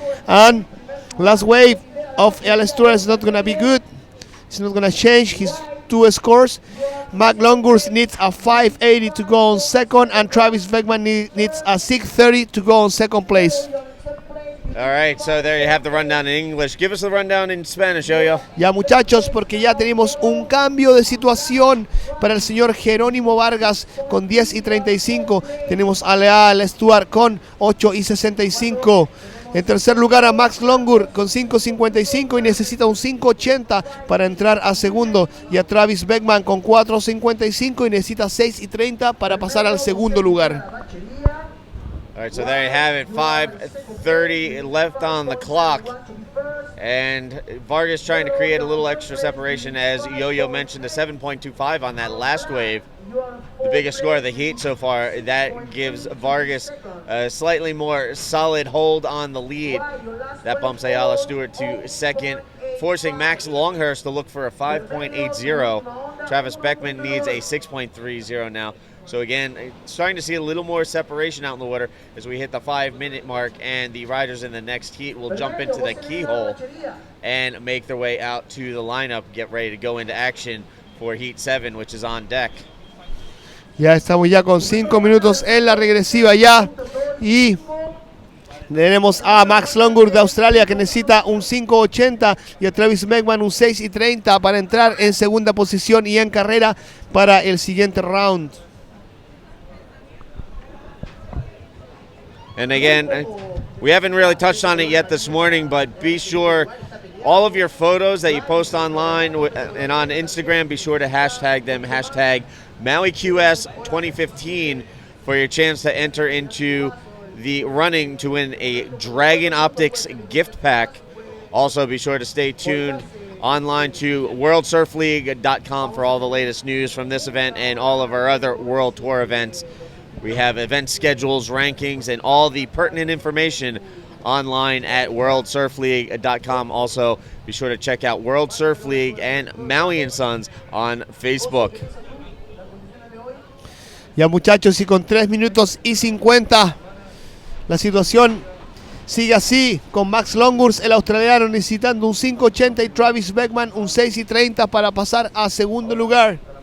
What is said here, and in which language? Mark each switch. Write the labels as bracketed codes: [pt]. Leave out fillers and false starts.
[en] And last wave of El Stewart is not going to be good. It's not going to change his 2 scores. Max Longhurst needs a 580 to go on second, and Travis Beckman needs a 630 to go on second place. All right, so there you have the rundown in English. Give us the rundown in Spanish, Yo-Yo. [es] Ya, muchachos, porque ya tenemos un cambio de situación para el señor Jerónimo Vargas con 10.35. Tenemos a Al Stewart con 8.65. En tercer lugar a Max Longhurst con 5.55 y necesita un 5.80 para entrar a segundo. Y a Travis Beckman con 4.55 y necesita 6.30 para pasar al segundo lugar. [en] All right, so there you have it, 5:30 left on the clock. And Vargas trying to create a little extra separation, as Yo-Yo mentioned, a 7.25 on that last wave. The biggest score of the heat so far. That gives Vargas a slightly more solid hold on the lead. That bumps Ayala Stewart to second, forcing Max Longhurst to look for a 5.80. Travis Beckman needs a 6.30 now. So again, starting to see a little more separation out in the water as we hit the 5-minute mark, and the riders in the next heat will jump into the keyhole and make their way out to the lineup, get ready to go into action for Heat 7, which is on deck. [es] Ya estamos ya con 5 minutos en la regresiva ya, y tenemos a Max Longhurst de Australia que necesita un 5.80 y a Travis Beckman un 6.30 para entrar en segunda posición y en carrera para el siguiente round. [en] And again, we haven't really touched on it yet this morning, but be sure all of your photos that you post online and on Instagram, be sure to hashtag them, hashtag MauiQS 2015 for your chance to enter into the running to win a Dragon Optics gift pack. Also, be sure to stay tuned online to worldsurfleague.com for all the latest news from this event and all of our other World Tour events. We have event schedules, rankings, and all the pertinent information online at worldsurfleague.com. Also, be sure to check out World Surf League and Maui & Sons on Facebook. [es] Ya muchachos, y con 3 minutos y 50 la situación sigue así, con Max Longhurst, el australiano, necesitando un 5.80 y Travis Beckman un 6.30 para pasar a segundo lugar.